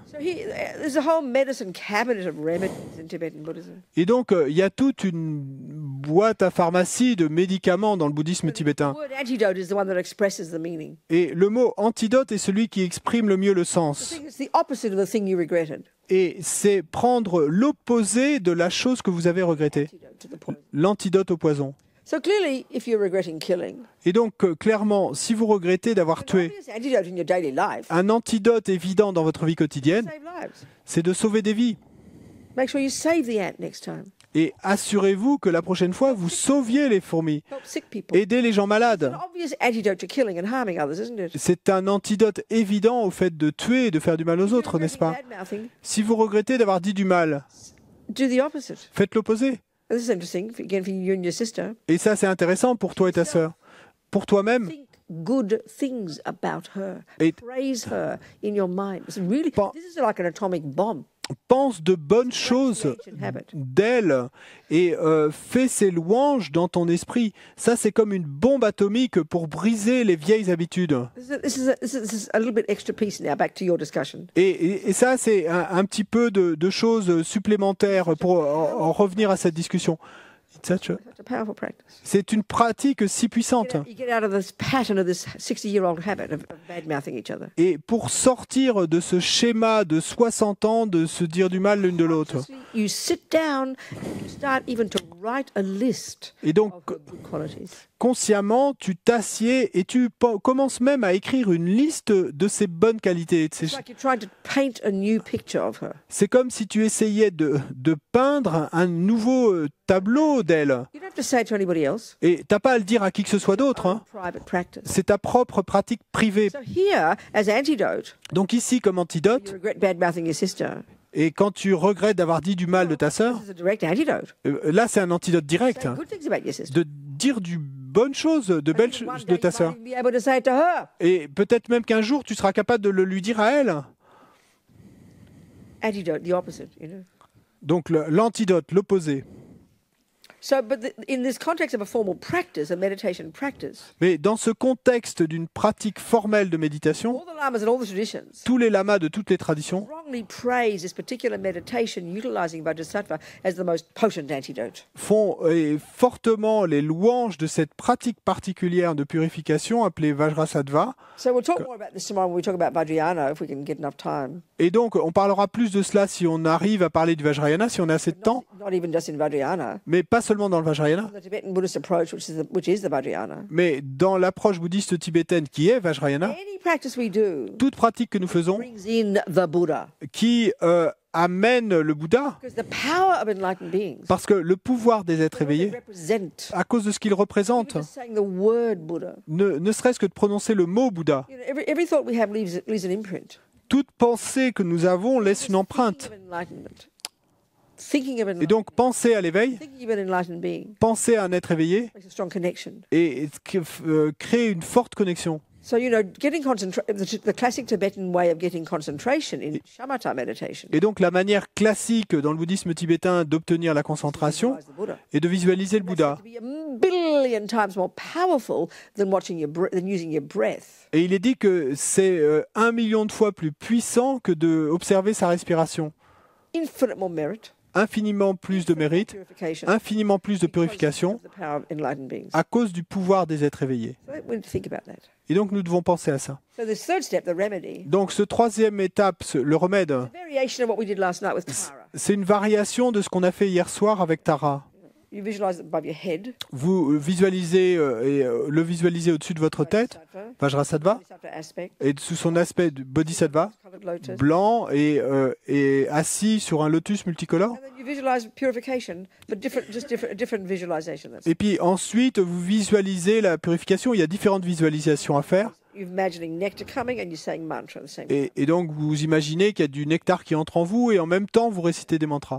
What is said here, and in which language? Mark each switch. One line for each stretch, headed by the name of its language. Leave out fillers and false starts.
English: So there's a whole medicine cabinet of remedies in Tibetan Buddhism.
French: Et donc il y a toute une boîte à pharmacie de médicaments dans le bouddhisme
English: The
French: tibétain.
English: word antidote is the one that expresses the meaning.
French: Et le mot antidote est celui qui exprime le mieux le
English: The
French: sens.
English: thing is the opposite of the thing you regretted.
French: Et c'est prendre l'opposé de la chose que vous avez regrettée.
English: Antidote to the poison.
French: L'antidote au poison.
English: So clearly, if you're regretting killing,
French: Et donc, clairement, si vous regrettez d'avoir
English: an
French: tué,
English: obvious antidote in your daily life,
French: un antidote évident dans votre vie quotidienne,
English: save lives.
French: c'est de sauver des vies.
English: Make sure you save the ant next time.
French: Et assurez-vous que la prochaine fois, vous sauviez les fourmis.
English: Help sick people.
French: Aidez les gens
English: It's
French: malades.
English: an obvious antidote to killing and harming others, isn't it?
French: C'est un antidote évident au fait de tuer et de faire du mal aux autres, n'est-ce pas?
English: Bad-mouthing,
French: Si vous regrettez d'avoir dit du mal,
English: do the opposite.
French: faites l'opposé.
English: This is interesting, again, for you and your sister.
French: Et ça, c'est intéressant pour toi et ta sœur. Pour toi-même,
English: Think good things about her.
French: Et-
English: Praise her in your mind. It's really,
French: Pas-
English: this is like an atomic bomb.
French: pense de bonnes choses
English: Ancient habit.
French: d'elle et fais ses louanges dans ton esprit. Ça, c'est comme une bombe atomique pour briser les vieilles habitudes.
English: This is a little bit extra piece now, back to your discussion.
French: Et ça, c'est un petit peu de choses supplémentaires pour en revenir à cette discussion.
English: Such a powerful practice.
French: C'est une pratique si puissante.
English: You get out of this pattern of this 60-year-old habit of bad-mouthing each other.
French: Et pour sortir de ce schéma de 60 ans de se dire du mal l'une de l'autre.
English: You sit down and you start even to write a list
French: Et donc,
English: of her good qualities.
French: consciemment, tu t'assieds et tu commences même à écrire une liste de ses bonnes qualités.
English: It's like you're trying to paint a new picture of her.
French: C'est comme si tu essayais de peindre un nouveau tableau d'elle.
English: You don't have to say it to anybody else.
French: Et t'as pas à le dire à qui que ce soit d'autre. Hein.
English: Private practice.
French: C'est ta propre pratique privée.
English: So here, as antidote,
French: Donc ici, comme
English: you
French: antidote,
English: regret bad-mouthing your sister.
French: et quand tu regrettes d'avoir dit du mal de ta sœur,
English: This is a direct antidote.
French: là c'est un antidote direct.
English: Say good things about your sister.
French: De dire du bonnes choses, de belles
English: Maybe one
French: choses
English: day
French: de ta
English: you
French: sœur.
English: might even be able to say it to her.
French: Et peut-être même qu'un jour tu seras capable de le lui dire à elle.
English: Antidote, the opposite, you know.
French: Donc l'antidote, l'opposé.
English: So, but in this context of a formal practice, a meditation practice,
French: Mais dans ce contexte d'une pratique formelle de méditation,
English: all the lamas and all the traditions
French: tous les lamas de toutes les traditions
English: strongly praise this particular meditation utilizing Bodhisattva as the most potent antidote.
French: font fortement les louanges de cette pratique particulière de purification appelée Vajrasattva.
English: So we'll talk more about this tomorrow when we talk about Vajrayana, if we can get enough time.
French: Et donc, on parlera plus de cela si on arrive à parler du Vajrayana, si on a assez de temps,
English: Not even just in Vajrayana,
French: mais pas seulement dans le Vajrayana,
English: the Tibetan Buddhist approach, which is the Vajrayana.
French: mais dans l'approche bouddhiste tibétaine qui est Vajrayana.
English: Any practice we do
French: Toute pratique que nous faisons
English: brings in the Buddha.
French: qui amène le Bouddha,
English: Because the power of enlightened beings,
French: parce que le pouvoir des êtres
English: what they
French: éveillés,
English: represent,
French: à cause de ce qu'ils représentent,
English: even just saying the word Buddha,
French: ne serait-ce que de prononcer le mot Bouddha,
English: you know, every thought we have leaves an imprint.
French: toute pensée que nous avons laisse une empreinte.
English: Thinking of enlightenment. Thinking of
French: Et
English: enlightenment.
French: donc, penser à l'éveil,
English: Thinking of an enlightened being
French: penser à un être éveillé
English: makes a strong connection.
French: et créer une forte connexion.
English: So, the classic Tibetan way of getting concentration in shamatha meditation
French: Et donc la manière classique dans le bouddhisme tibétain d'obtenir la concentration
English: visualize the Buddha.
French: est de visualiser le Bouddha.
English: To be a billion times more powerful than than using your breath.
French: Et il est dit que c'est 1 million de fois plus puissant que d'observer sa respiration.
English: Infinite more merit,
French: Infiniment plus de mérite,
English: purification,
French: infiniment plus de purification
English: because of the power of enlightened beings.
French: à cause du pouvoir des êtres éveillés.
English: So we need to think about that.
French: Et donc nous devons penser à ça.
English: So this third step, the remedy,
French: Donc ce troisième étape, le remède,
English: a variation of what we did last night with Tara.
French: c'est une variation de ce qu'on a fait hier soir avec Tara.
English: You visualize it above your head.
French: Vous visualisez le visualisez au-dessus de votre tête, Vajrasattva,
English: Bodhisattva aspect,
French: et sous son aspect de Bodhisattva,
English: covered lotus.
French: blanc et assis sur un lotus multicolore.
English: And then you visualize purification, but different visualization.
French: Et puis ensuite, vous visualisez la purification. Il y a différentes visualisations à faire.
English: You're imagining nectar coming and you're saying mantra at the same time.
French: Et donc, vous imaginez qu'il y a du nectar qui entre en vous et en même temps, vous récitez des mantras.